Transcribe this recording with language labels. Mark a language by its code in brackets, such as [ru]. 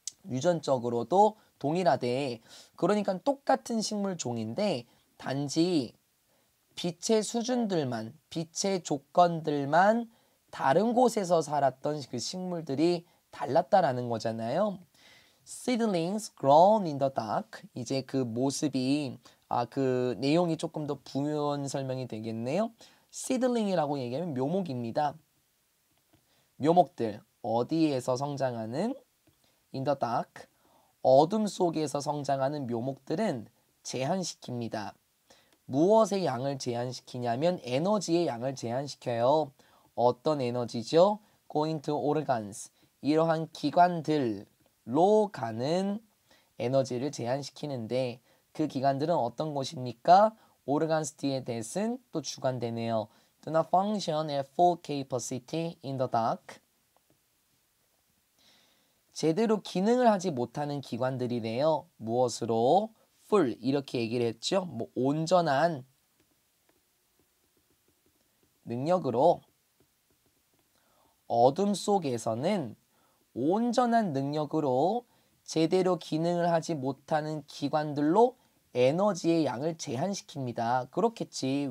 [ko] 유전적으로도 동일하대. 그러니까 똑같은 식물 종인데 단지 빛의 수준들만, 빛의 조건들만 다른 곳에서 살았던 그 식물들이 달랐다라는 거잖아요. [en] Seedlings grown in the dark. [ko] 이제 그 모습이 그 내용이 조금 더 부연 설명이 되겠네요. Seedling이라고 얘기하면 묘목입니다. 묘목들 어디에서 성장하는? [en] In the dark. [ko] 어둠 속에서 성장하는 묘목들은 제한시킵니다. 무엇의 양을 제한시키냐면 에너지의 양을 제한시켜요. 어떤 에너지죠? [en] going to organs. [ko] 이러한 기관들로 가는 에너지를 제한시키는데 그 기관들은 어떤 곳입니까? organs 뒤에 that은 또 주관되네요. [en] Do not function at full capacity in the dark. [ko] 제대로 기능을 하지 못하는 기관들이래요. 무엇으로? full 이렇게 얘기를 했죠. 뭐 온전한 능력으로 어둠 속에서는 온전한 능력으로 제대로 기능을 하지 못하는 기관들로 에너지의 양을 제한시킵니다. 그렇겠지.